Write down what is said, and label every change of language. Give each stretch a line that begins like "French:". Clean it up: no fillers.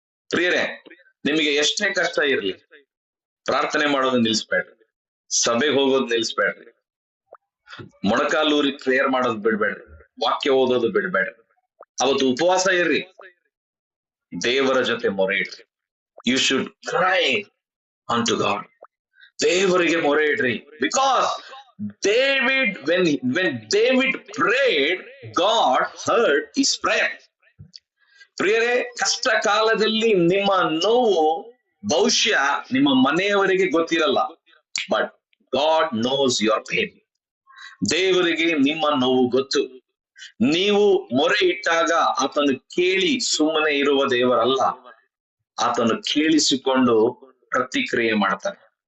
Kannada: ಪ್ರಿಯರೇ, ನಿಮಗೆ ಎಷ್ಟೇ ಕಷ್ಟ ಇರ್ಲಿ, ಪ್ರಾರ್ಥನೆ ಮಾಡೋದು ನಿಲ್ಸ್ಬೇಡ್ರಿ, ಸಭೆಗೆ ಹೋಗೋದು ನಿಲ್ಸ್ಬೇಡ್ರಿ, ಮೊಣಕಾಲೂರಿ ಪ್ರೇಯರ್ ಮಾಡೋದು ಬಿಡ್ಬೇಡ್ರಿ, ವಾಕ್ಯ ಓದೋದು ಬಿಡ್ಬೇಡ್ರಿ. ಅವತ್ತು ಉಪವಾಸ ಇರ್ರಿ, ದೇವರ ಜೊತೆ ಮೊರೆ ಇಡ್ರಿ.
English: You should cry on to God.
Kannada: ದೇವರಿಗೆ ಮೊರೆ ಇಡ್ರಿ.
English: Because when David prayed, God heard his prayer.
Kannada: ಪ್ರಿಯರೇ, ಕಷ್ಟ ಕಾಲದಲ್ಲಿ ನಿಮ್ಮ ನೋವು ಬಹುಶಃ ನಿಮ್ಮ ಮನೆಯವರಿಗೆ ಗೊತ್ತಿರಲ್ಲ,
English: But God knows your pain.
Kannada: ದೇವರಿಗೆ ನಿಮ್ಮ ನೋವು ಗೊತ್ತು. ನೀವು ಮೊರೆ ಇಟ್ಟಾಗ ಆತನು ಕೇಳಿ ಸುಮ್ಮನೆ ಇರುವ ದೇವರಲ್ಲ, ಆತನು ಕೇಳಿಸಿಕೊಂಡು ಪ್ರತಿಕ್ರಿಯೆ ಮಾಡ್ತಾನೆ.